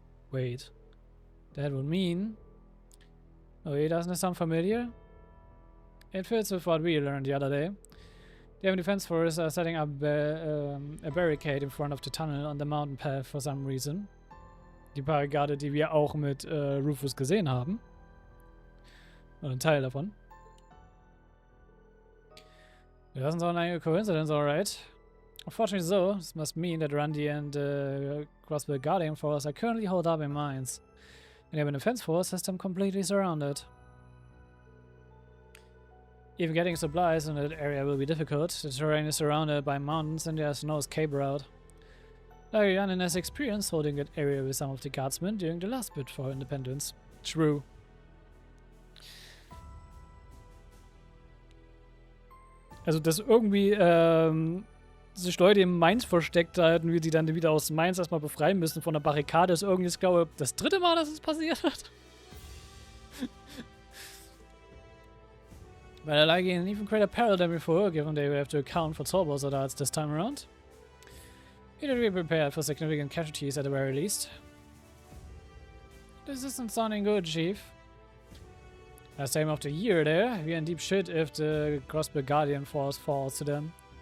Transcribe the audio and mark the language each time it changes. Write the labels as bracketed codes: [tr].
[en] Wait, that would mean... Oh, doesn't it sound familiar? It fits with what we learned the other day. The Urban Defense Force are setting up a barricade in front of the tunnel on the mountain path for some reason. [de] Die Barrikade, die wir auch mit Rufus gesehen haben. Oder ein Teil davon. [en] It doesn't sound like a coincidence, alright. Unfortunately so, this must mean that Randy and Crossbow Guardian Force are currently holed up in Mainz. And the Urban Defense Force has them completely surrounded. Even getting supplies in that area will be difficult. The terrain is surrounded by mountains and there's no escape route. Larian has experience holding that area with some of the guardsmen during the last bid for independence. True. [de] Also, dass irgendwie sich Leute in Mainz versteckt halten, wie die dann wieder aus Mainz erstmal befreien müssen von der Barrikade, ist irgendwie, ich glaube, das 3. Mal, dass es passiert hat. [en] But I like in even greater peril than before, given they will have to account for Torbo's adults this time around. We need to be prepared for significant casualties at the very least. This isn't sounding good, Chief. Last time of the year there, we're in deep shit if the Crossbow Guardian Force falls to them.